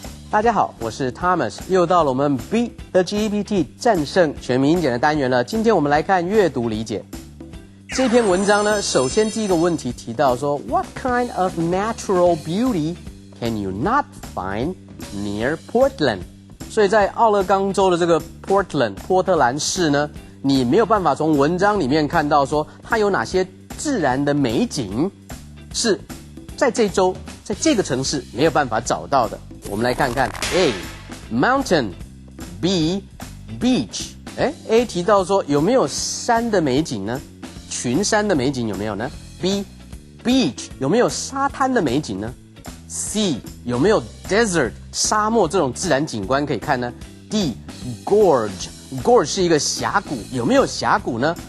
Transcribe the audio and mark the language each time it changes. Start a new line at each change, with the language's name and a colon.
Chinese: 大家好，我是 Thomas， 又到了我们 Beat the GEPT 战胜全民英检的单元了。今天我们来看阅读理解。这篇文章呢，首先第一个问题提到说
English: ，What kind of natural beauty can you not find near Portland？
Chinese: 所以在奥勒冈州的这个 Portland 波特兰市呢，你没有办法从文章里面看到说它有哪些自然的美景是在这州在这个城市没有办法找到的。我们来看看
English: A mountain B beach。
Chinese: A 提到说有没有山的美景呢？群山的美景有没有呢？ B beach 有没有沙滩的美景呢？C 有没有 desert 沙漠这种自然景观可以看呢？ D gorge 是一个峡谷，有没有峡谷呢？